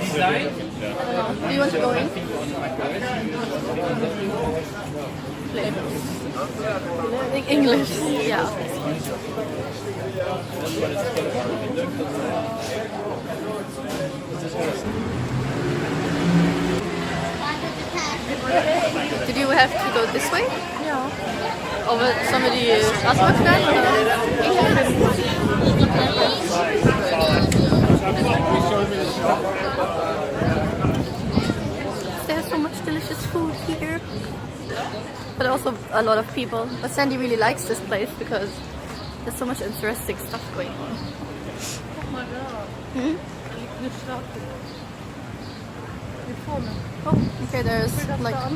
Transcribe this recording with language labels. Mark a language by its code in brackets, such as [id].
[en] I don't know. Do you want to go in? English. Yeah. Did you have to go this way? [de] Ja. [en] Over somebody Straßenbahnsteig? There's so much delicious food here. But also a lot of people. But Sandy really likes this place because there's so much interesting stuff going on. [de] Guck mal da. Hmm? Da liegt eine Statue. Hier vorne. [en] Oh, okay, there's like...